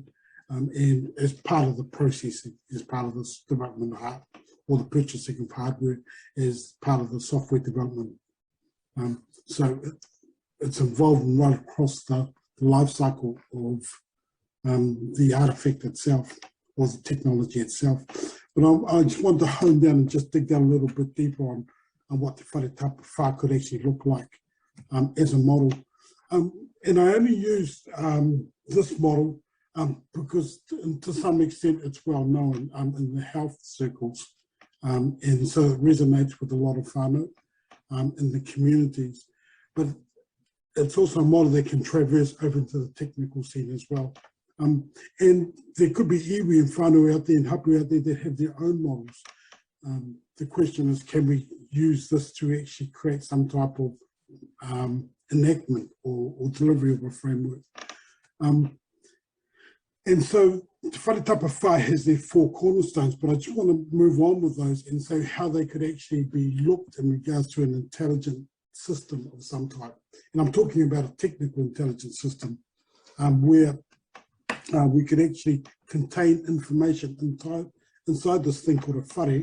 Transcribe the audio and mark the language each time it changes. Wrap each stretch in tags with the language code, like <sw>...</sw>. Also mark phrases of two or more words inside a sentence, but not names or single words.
<en>And as part of the processing, as part of this development of hardware, or the purchasing of hardware, as part of the software development. So it's involved right across the life cycle of the artifact itself or the technology itself. But I just want to hone down and just dig down a little bit deeper on what the whare tapa whā could actually look like as a model. And I only used this model because to some extent it's well known in the health circles. And so it resonates with a lot of whānau in the communities. But it's also a model that can traverse over into the technical scene as well. And there could be iwi and whānau out there and hapu out there that have their own models. The question is, can we use this to actually create some type of enactment or delivery of a framework? And so the whare tapa whā has their 4 cornerstones, but I just want to move on with those and say how they could actually be looked in regards to an intelligent system of some type. And I'm talking about a technical intelligence system where we could actually contain information inside this thing called a whare.</en>